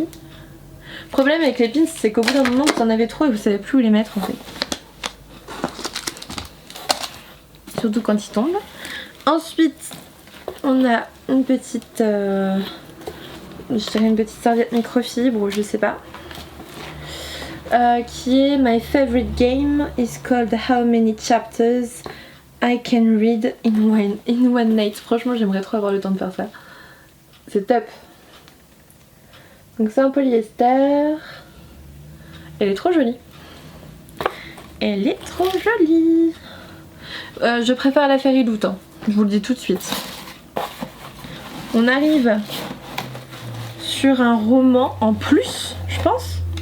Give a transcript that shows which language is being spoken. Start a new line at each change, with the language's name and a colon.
French: Le problème avec les pins c'est qu'au bout d'un moment vous en avez trop et vous savez plus où les mettre en fait. Surtout quand ils tombent. Ensuite on a une petite... je dirais une petite serviette microfibre ou je sais pas.
English: Qui est My favorite game is called How many chapters I can read in one night.
French: Franchement j'aimerais trop avoir le temps de faire ça. C'est top. Donc c'est un polyester. Elle est trop jolie. Elle est trop jolie. Je préfère la Fairy Loot, hein. Je vous le dis tout de suite. On arrive sur un roman en plus, je pense.